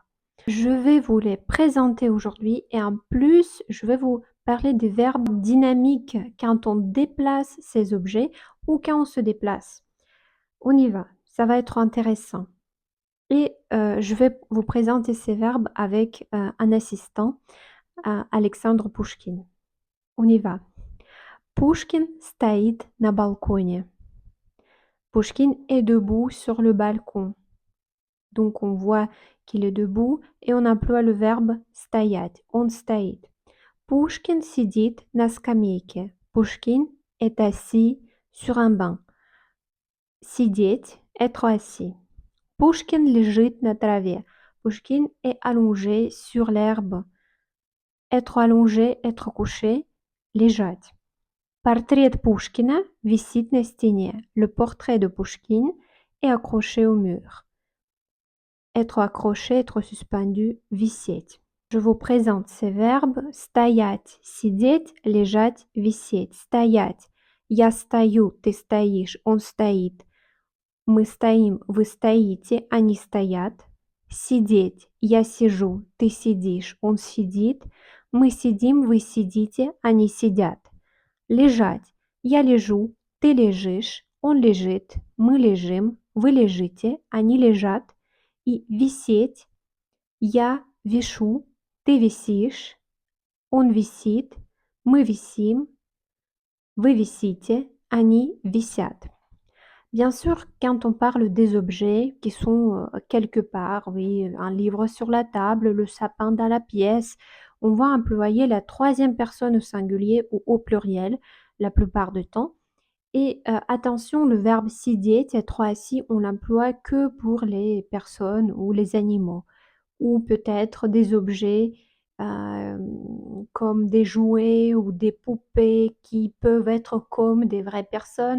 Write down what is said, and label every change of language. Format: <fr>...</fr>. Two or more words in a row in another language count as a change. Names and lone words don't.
<fr>Je vais vous les présenter aujourd'hui et en plus, je vais vous parler des verbes dynamiques quand on déplace ces objets ou quand on se déplace. On y va, ça va être intéressant. Et je vais vous présenter ces verbes avec un assistant, Alexandre Pouchkine. On y va. Pouchkine</fr> <ru>стоит на балконе.</ru> <fr>Pouchkine est debout sur le balcon. Donc on voit qu'il est debout et on emploie le verbe стоять.</fr> <ru>Он стоит. Pouchkine сидит на скамейке.</ru> <fr>Pouchkine est assis sur un banc.</fr> <ru>Сидеть,</ru> <fr>être assis.</fr> <ru>Pouchkine лежит на траве.</ru> <fr>Pouchkine est allongé sur l'herbe. Être allongé, être couché,</fr> <ru>лежать. Портрет Пушкина висит на стене.</ru> <fr>Le portrait de Pouchkine est accroché au mur. Être accroché, être suspendu, висеть. Je vous présente ces verbes.</fr> <ru>Стоять, сидеть, лежать, висеть. Стоять. Я стою, ты стоишь, он стоит. Мы стоим, вы стоите, они стоят. Сидеть. Я сижу, ты сидишь, он сидит. Мы сидим, вы сидите, они сидят. Лежать. Я лежу, ты лежишь, он лежит, мы лежим, вы лежите, они лежат. И висеть. Я вишу, ты висишь, он висит, мы висим, вы висите, они висят.</ru> <fr>Bien sûr, quand on parle des objets qui sont quelque part, oui, un livre sur la table, le sapin dans la pièce, on va employer la troisième personne au singulier ou au pluriel la plupart du temps. Et attention, le verbe сидеть, être assis, on l'emploie que pour les personnes ou les animaux, ou peut-être des objets comme des jouets ou des poupées qui peuvent être comme des vraies personnes.</fr>